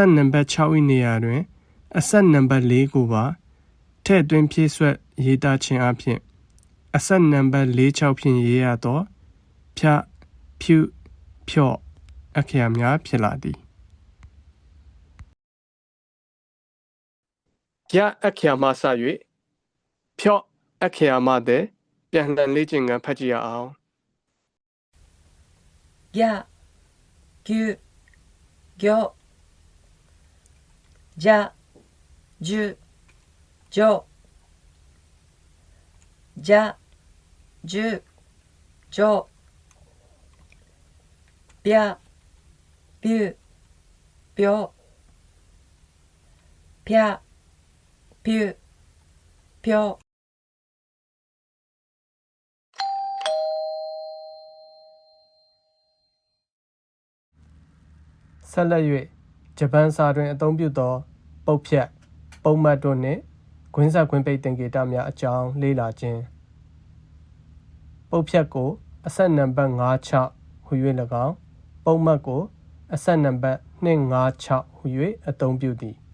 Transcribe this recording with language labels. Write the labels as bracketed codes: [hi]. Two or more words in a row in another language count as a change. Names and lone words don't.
[my] ဆက်နံပါတ်6၏နေရာတွင်အဆက်နံပါတ်4ကိုပါထည့်သွင်းဖြည့်စွက်ရေးသားခြင်းအပြင်အဆက်နံပါတ်46ဖြင့်ရေးရသောဖြဖြူဖြောအခရာများဖြစ်လာသည်ကြအခရာမှစ၍ဖြောအခရာမှတဲ့ပြန်လှန်လေ့ကျင့်ခန်းဖတ်ကြည့်ရအောင် [ja] ギャギュギョジャジュジョジャジュジョビャビュビョピャピュピョ [my] ဆက်လက်၍ဂျပန်စာတွင်အသုံးပြုသောပုတ်ဖြတ်ပုံမှတ်တို့နှင့်ကွင်းဆက်ကွင်းပိတ်သင်္ကေတများအကြောင်းလေ့လာခြင်းပုတ်ဖြတ်ကိုအဆက်နံပါတ်56ဟူ၍၎င်းပုံမှတ်ကိုအဆက်နံပါတ်256ဟူ၍အသုံးပြုသည်